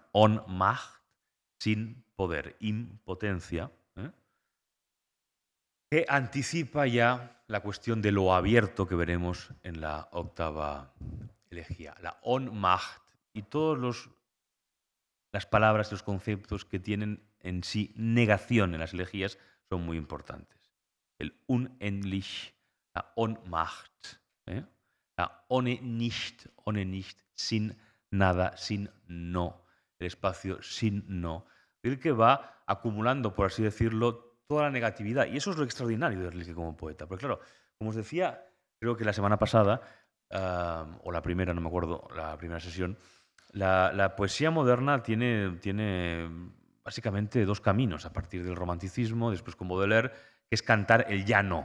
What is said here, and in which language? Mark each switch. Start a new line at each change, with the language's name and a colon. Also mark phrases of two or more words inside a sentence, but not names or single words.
Spanish: Ohnmacht, sin poder, impotencia, que anticipa ya la cuestión de lo abierto que veremos en la octava elegía. La Ohnmacht y todas las palabras y los conceptos que tienen en sí negación en las elegías son muy importantes. El unendlich, la Ohnmacht, la
German: ohne nicht,
Spanish: sin nada, sin no, el espacio sin no. Rilke va acumulando, por así decirlo, toda la negatividad. Y eso es lo extraordinario de Rilke como poeta. Porque claro, como os decía, creo que la semana pasada, o la primera, no me acuerdo, la primera sesión, la poesía moderna tiene básicamente dos caminos, a partir del romanticismo, después con Baudelaire, que es cantar el ya no.